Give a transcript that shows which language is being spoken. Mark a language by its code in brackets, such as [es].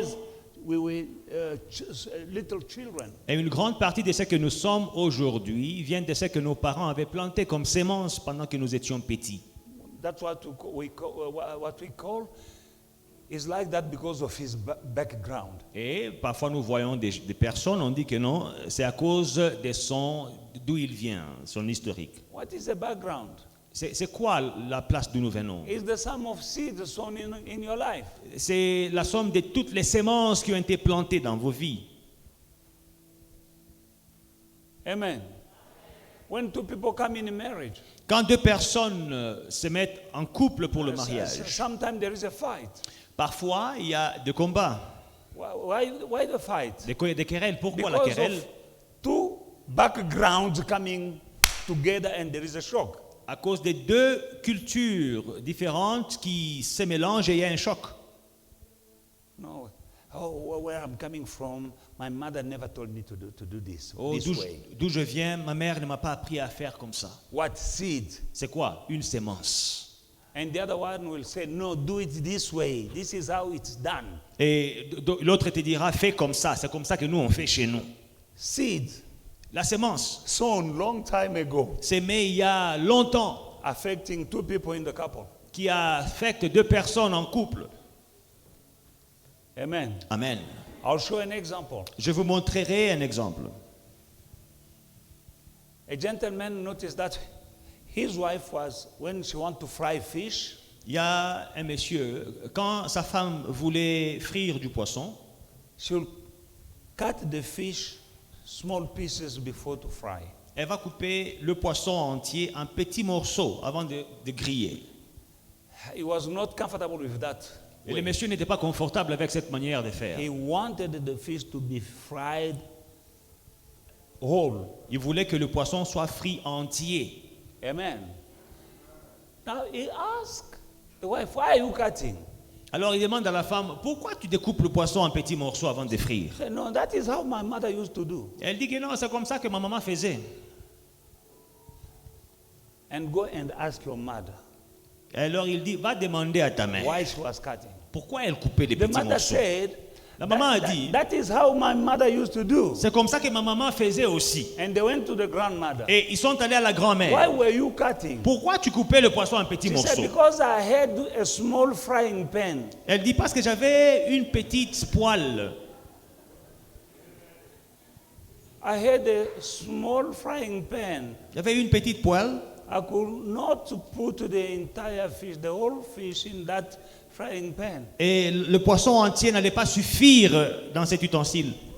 [en] As we were little children. [fr] et une grande partie de ce que nous sommes aujourd'hui vient de ce que nos parents avaient planté comme semences pendant que nous étions petits. [en] That's what we call is like that because of his background. [fr] Et parfois nous voyons des personnes, on dit que non, c'est à cause de d'où il vient, son historique. [en] What is the background? [fr] C'est quoi la place d'où nous venons? [en] It's the sum of seeds sown in your life. [fr] C'est la somme de toutes les semences qui ont été plantées dans vos vies. [en] Amen. When two people come in marriage, [fr] Quand deux personnes se mettent en couple pour le mariage, [en] sometimes there is a fight. [fr] parfois il y a des combats, [en] Why the fight? [fr] des querelles. Pourquoi la [en] Because [fr] querelle? [en] of two backgrounds coming together and there is a shock. [fr] À cause des deux cultures différentes qui se mélangent et il y a un choc. [en] No. Oh, where I'm coming from, my mother never told me to do this Oh, this way. [fr] d'où je viens, ma mère ne m'a pas appris à faire comme ça. [en] What seed? [fr] C'est quoi? Une sémence. [en] And the other one will say, no, do it this way. This is how it's done. [fr] Et l'autre te dira, fais comme ça. C'est comme ça que nous, on fait chez nous. [en] Seed [fr] La sémence, [en] sown long time ago, [fr] sémée il y a longtemps, [en] affecting two people in the couple. [fr] qui affecte 2 personnes en couple. [en] Amen. Amen. I'll show an example. [fr] Je vous montrerai un exemple. [en] A gentleman noticed that his wife was, when she wanted to fry fish, [fr] Il y a un monsieur, quand sa femme voulait frire du poisson, [en] she will cut the fish small pieces before to fry. [fr] elle va couper le poisson entier en petits morceaux avant de griller. [en] He was not comfortable with that. [fr] Et le monsieur n'était pas confortable avec cette manière de faire. [en] He wanted the fish to be fried whole. [fr] Il voulait que le poisson soit frit entier. [en] Amen. Now he asked the wife, why are you cutting? [fr] Alors il demande à la femme, pourquoi tu découpes le poisson en petits morceaux avant de frire? [en] She said, no, that is how my mother used to do. [fr] Elle dit que non, c'est comme ça que ma maman faisait. [en] And go and ask your mother [fr] Alors il dit, va demander à ta mère, [en] why she was cutting. [fr] pourquoi elle coupait les [en] The [fr] petits [en] mother [fr] morceaux? [en] said, [fr] La maman a dit, [en] that is how my mother used to do. [fr] c'est comme ça que ma maman faisait aussi. [en] And they went to the grandmother. [fr] Et ils sont allés à la [en] Why [fr] grand-mère. [en] were you cutting? [fr] Pourquoi tu coupais le poisson en petits [en] She said, [fr] morceaux? [en] because I had a small frying pan. [fr] Elle dit, parce que j'avais une petite poêle. [en] I had a small frying pan. [fr] J'avais une petite poêle. [en] I could not put the entire fish, the whole fish in that frying pan. [fr] Et le poisson entier n'allait pas suffire dans cet ustensile.